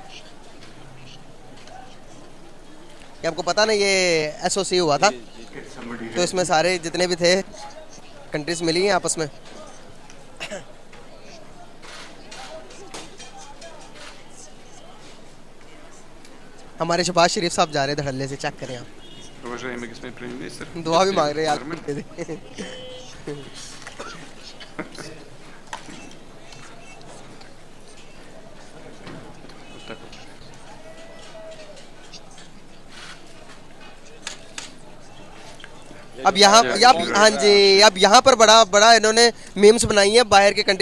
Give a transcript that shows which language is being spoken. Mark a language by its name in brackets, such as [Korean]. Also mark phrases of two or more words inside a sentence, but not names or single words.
[Urdu] یہ آپ کو پتا نا، یہ ایس او سی ہوا تھا، تو اس میں سارے جتنے بھی تھے کنٹریز ملی ہیں آپس میں. ہمارے شہباز شریف صاحب جا رہے تھے دھڑلے سے، چیک کریں آپ. [Russian] Уважаемый господин премьер-министр. [Urdu] دعا بھی مانگ رہے ہیں یار. اب یہاں ہاں جی، اب یہاں پر بڑا بڑا انہوں نے میمز بنائی ہیں باہر کے کنٹری.